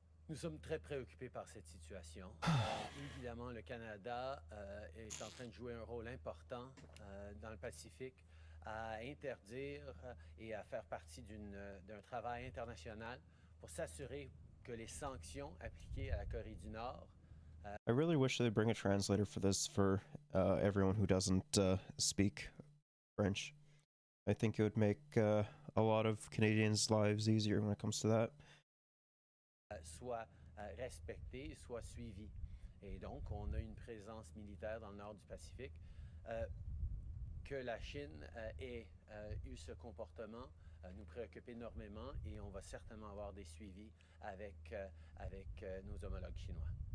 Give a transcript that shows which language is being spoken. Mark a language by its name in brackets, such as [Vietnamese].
[French] Nous sommes très préoccupés par cette situation. Évidemment, le Canada est en train de jouer un rôle important dans le Pacifique, à interdire et à faire partie d'un travail international pour s'assurer que les sanctions appliquées à la Corée du Nord. [English] I really wish they'd bring a translator for this for everyone who doesn't speak French. I think it would make a lot of Canadians' lives easier when it comes to that. [French] Soit respecté, soit suivi. Et donc, on a une présence militaire dans le nord du Pacifique. Que la Chine ait eu ce comportement nous préoccupe énormément et on va certainement avoir des suivis avec nos homologues chinois.